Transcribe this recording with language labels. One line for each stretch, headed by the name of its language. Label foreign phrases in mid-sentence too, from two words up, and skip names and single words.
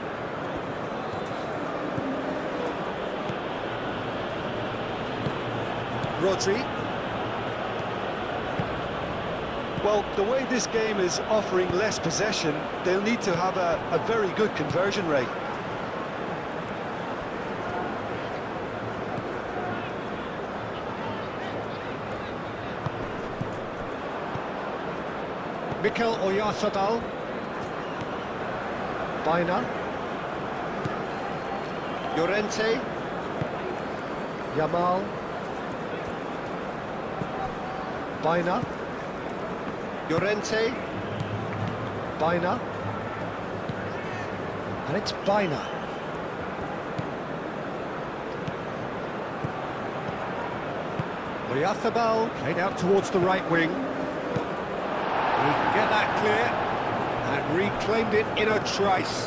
English: Rodri. Well, the way this game is offering less possession, they'll need to have a very good conversion rate. Mikel Oyarzabal. Baina. Llorente. Yamal. Baina. Llorente. Baina. And it's Baina. Oyarzabal played out towards the right wing. He can get that clear, and reclaimed it in a trice.